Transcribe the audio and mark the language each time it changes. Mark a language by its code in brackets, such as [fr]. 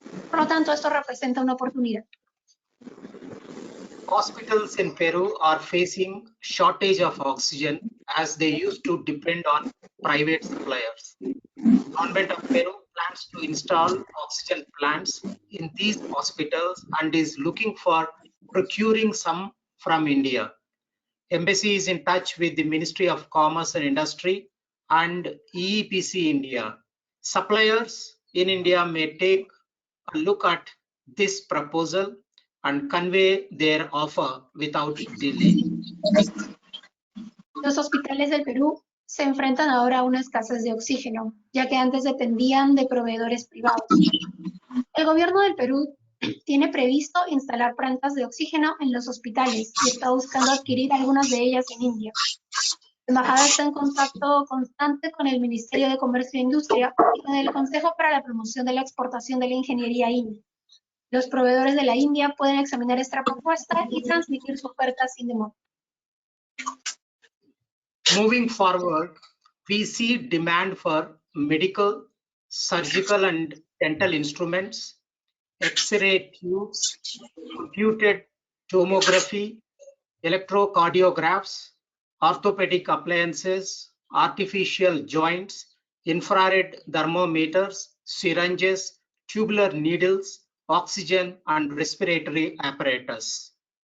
[es] Por lo tanto, esto representa una oportunidad. [en] Hospitals in Peru are facing shortage of oxygen as they used to depend on private suppliers. Government of Peru plans to install oxygen plants in these hospitals and is looking for procuring some from India. Embassy is in touch with the Ministry of Commerce and Industry and EEPC India. Suppliers in India may take a look at this proposal and convey their offer without delay. [es] Los hospitales del Perú se enfrentan ahora a una escasez de oxígeno, ya que antes dependían de proveedores privados. El gobierno del Perú tiene previsto instalar plantas de oxígeno en los hospitales y está buscando adquirir algunas de ellas en India. La embajada está en contacto constante con el Ministerio de Comercio e Industria y con el Consejo para la Promoción de la Exportación de la Ingeniería India. Los proveedores de la India pueden examinar esta propuesta y transmitir su oferta sin demora. [en] Moving forward, we see demand for medical, surgical and dental instruments, X-ray tubes, computed tomography, electrocardiographs, orthopedic appliances, artificial joints, infrared thermometers, syringes, tubular needles, oxygen and respiratory apparatus.